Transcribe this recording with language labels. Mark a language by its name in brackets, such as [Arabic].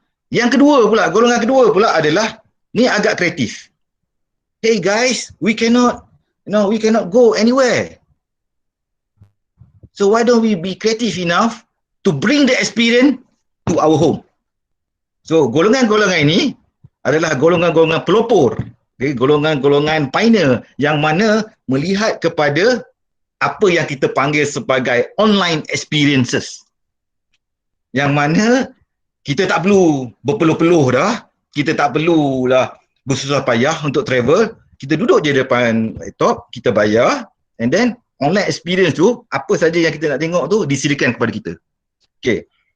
[Malay] Yang kedua pula, golongan kedua pula adalah ni agak kreatif. [English] Hey guys, we cannot go anywhere. So why don't we be creative enough to bring the experience to our home? [Malay] So golongan-golongan ini adalah golongan-golongan pelopor, okay? Golongan-golongan pioneer yang mana melihat kepada apa yang kita panggil sebagai online experiences. Yang mana kita tak perlu berpeluh-peluh dah, kita tak perlulah bersusah payah untuk travel, kita duduk je depan laptop, kita bayar and then online experience tu, apa saja yang kita nak tengok tu disediakan kepada kita. Okay.